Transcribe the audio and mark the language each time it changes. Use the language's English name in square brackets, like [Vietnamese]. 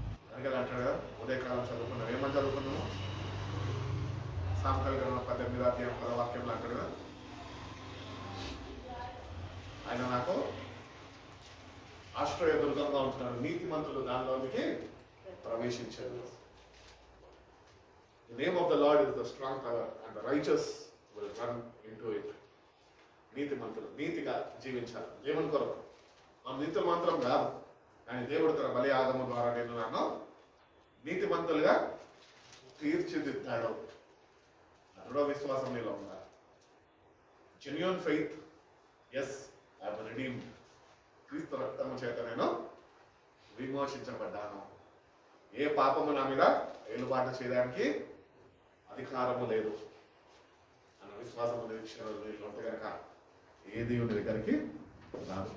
[Telugu] అందుకే అంటాడు కదా, ఉదయకాలం చదువుకున్నాం. ఏమని చదువుకున్నాము? సాంఖ్యాలు 18వ అధ్యాయం 10వ వాక్యంలో అంటాడు కదా, ఆయన నాకు ఆశ్రయ దుర్గంగా ఉంటున్నాడు, నీతిమంతులు దానిలోనికి ప్రవేశించారు. [English] The name of the Lord is the strong tower and the righteous will run into it. [Telugu] నీతిమంతులు నీతిగా జీవించాలి. దేవుని కొరకు మనం నీతులు మాత్రం కాదు, కానీ దేవుడు తన బలి యాగము ద్వారా నేను నన్ను నీతిమంతులుగా తీర్చిదిద్దాడు. దృఢ విశ్వాసం నీలో ఉండాలి. [English] genuine faith, yes I am redeemed, [Telugu] క్రీస్తు రక్తము చేత నేను విమోచించబడ్డాను, ఏ పాపము నా మీద ఏలుబాటు చేయడానికి అధికారము లేదు అన్న విశ్వాసము నిరీక్షణ ఉంటే కనుక ఏ దేవుని దగ్గరికి రాదు.